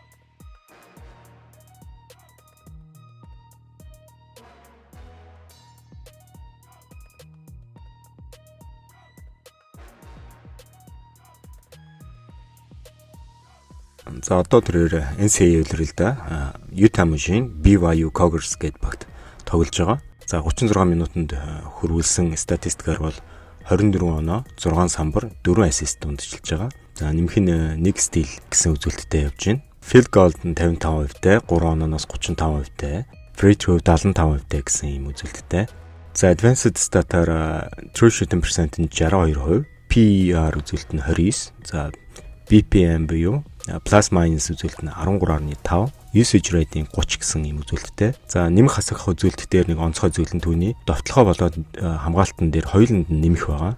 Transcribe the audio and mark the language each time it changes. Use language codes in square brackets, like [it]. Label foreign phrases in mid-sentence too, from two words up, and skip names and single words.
[mn] За одоо тэрээр NCAA үлрэл да Utah мужийн BYU Cougars гэдэг багт тоглож байгаа. За 36 минутанд хөрвүүлсэн статистикаар бол 24 оноо, 6 самбар, 4 ассист дундчилж байгаа. За нэмэх нь 1 стил гэсэн үзүүлэлттэй явж байна. [en] Field goal [mn] нь 55%-тэй, 3 онооноос 35%-тэй, [en] free throw [mn] 75%-тэй гэсэн ийм үзүүлэлттэй. За [en] advanced stat- [mn] аар [en] true shooting percent [mn] нь 62%, PER үзүүлэлт нь 29, за BPM буюу [en] plus minus [mn] үзүүлэлт нь 13.5, [en] usage rate- [mn] ийн 30 гэсэн ийм үзүүлэлттэй. За нэмэх хасах үзүүлэлт дээр нэг онцгой зүйл нь түүний довтлохоо болоод хамгаалтан дээр хоёуланд нь нэмэх байгаа.